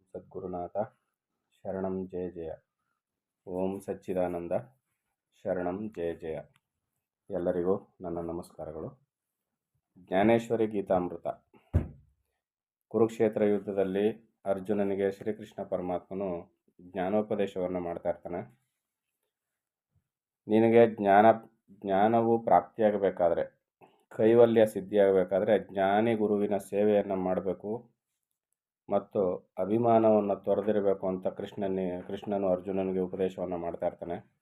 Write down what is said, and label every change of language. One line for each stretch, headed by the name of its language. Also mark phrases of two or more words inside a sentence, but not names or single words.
Sanskrit: ಸದ್ಗುರುನಾಥ ಶರಣಂ ಜಯ ಜಯ. ಓಂ ಸಚ್ಚಿದಾನಂದ ಶರಣಂ ಜಯ ಜಯ.
Kannada: ಎಲ್ಲರಿಗೂ ನನ್ನ ನಮಸ್ಕಾರಗಳು. ಜ್ಞಾನೇಶ್ವರಿ ಗೀತಾಮೃತ. ಕುರುಕ್ಷೇತ್ರ ಯುದ್ಧದಲ್ಲಿ ಅರ್ಜುನನಿಗೆ ಶ್ರೀಕೃಷ್ಣ ಪರಮಾತ್ಮನು ಜ್ಞಾನೋಪದೇಶವನ್ನು ಮಾಡ್ತಾ ಇರ್ತಾನೆ. ನಿನಗೆ ಜ್ಞಾನವು ಪ್ರಾಪ್ತಿಯಾಗಬೇಕಾದ್ರೆ, ಕೈವಲ್ಯ ಸಿದ್ಧಿಯಾಗಬೇಕಾದ್ರೆ ಜ್ಞಾನಿ ಗುರುವಿನ ಸೇವೆಯನ್ನು ಮಾಡಬೇಕು ಮತ್ತು ಅಭಿಮಾನವನ್ನು ತೊರೆದಿರಬೇಕು ಅಂತ ಕೃಷ್ಣನು ಅರ್ಜುನನಿಗೆ ಉಪದೇಶವನ್ನು ಮಾಡ್ತಾ ಇರ್ತಾನೆ.